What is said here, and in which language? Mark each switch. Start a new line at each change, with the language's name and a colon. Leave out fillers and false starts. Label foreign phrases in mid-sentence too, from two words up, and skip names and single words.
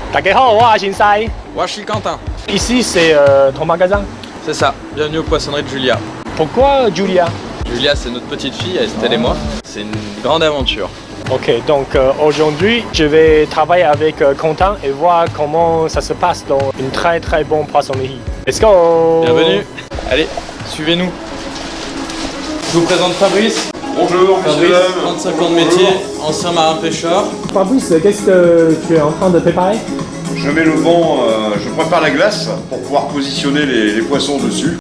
Cantonese: 大家好，我係先生。
French: Moi, je suis Quentin. Ici, c'est ton magasin. C'est ça. Bienvenue aux poissonneries de Julia. Pourquoi Julia? Julia, c'est notre petite fille, Estelle et moi. C'est une grande aventure. Ok, donc aujourd'hui, je vais travailler avec Quentin et voir comment ça se passe dans une très très bonne poissonnerie.
English: Let's go!
French: Bienvenue. Allez, suivez-nous. Je vous présente Fabrice. Bonjour, Fabrice, 35 ans de métier, ancien marin-pêcheur. Fabrice, qu'est-ce que tu es en train de préparer? Je mets le vent, je prépare la glace pour pouvoir positionner les poissons dessus.